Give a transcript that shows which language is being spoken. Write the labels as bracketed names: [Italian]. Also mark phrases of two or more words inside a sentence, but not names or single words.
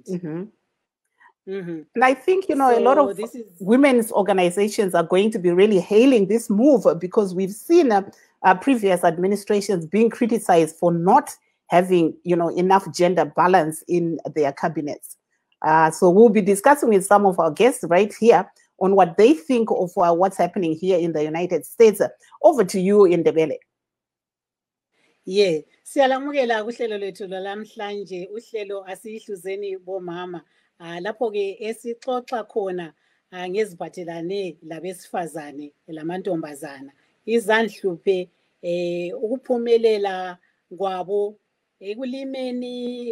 [English] And I think, a lot of women's organizations are going to be really hailing this move, because we've seen previous administrations being criticized for not having, enough gender balance in their cabinets. So we'll be discussing with some of our guests right here on what they think of what's happening here in the United States. Over to you, Ndebele. [North Ndebele] Yeah, siyalamukela kuhlelo lethu lamhlanje, uhlelo asihluzeni bomama. Lapho ke esixoxa khona ngeziphathelane labesifazane lamantombazana, izandhluphe ukuphumelela kwabo ekulimeni,